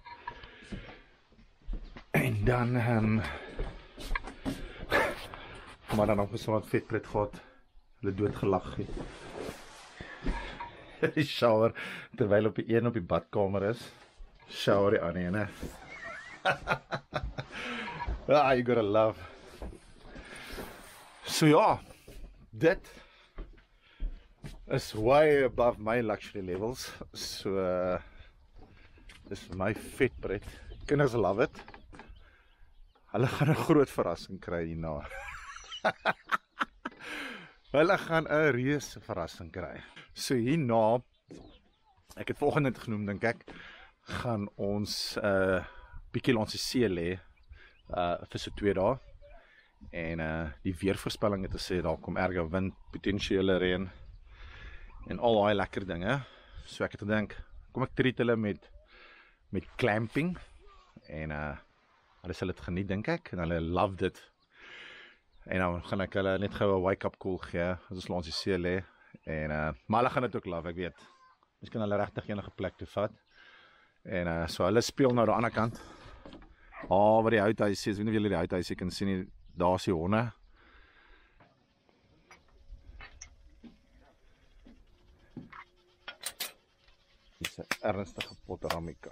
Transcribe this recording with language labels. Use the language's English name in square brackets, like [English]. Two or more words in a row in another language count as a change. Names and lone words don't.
[Afrikaans] En dan maar dan nog so wat vetpret gehad. Hulle dood gelag het. Die shower terwyl op die een op die badkamer is. Shower die ander ene. [English] Ah, you gotta love. [Afrikaans] So ja, dit is [English] way above my luxury levels. [Afrikaans] So dis vir my vetpret. Kinders [English] love it. [Afrikaans] Hulle gaan 'n groot verrassing kry hierna. Hulle gaan 'n reuse verrassing kry. So hierna, ek het volgende net genoem dink ek, gaan ons bietjie langs die see lê vir so 2 dae. En die weervoorspelling het gesê daar kom erge wind, potensiële reën en al daai lekker dinge. So ek het gedink, kom ek treat hulle met clamping en hulle sal dit geniet dink ek en hulle love dit. En dan gaan ek hulle net gou 'n [English] wake-up call [Afrikaans] gee as ons langs die see lê. En maar hulle gaan dit ook love, ek weet. Miskien hulle regtig enige plek toe vat. En so hulle speel nou aan die ander kant. Waar die houthuis is, weet nie of julle die houthuis kan sien nie, daar's die honde. Dis 'n ernstige potteramikap.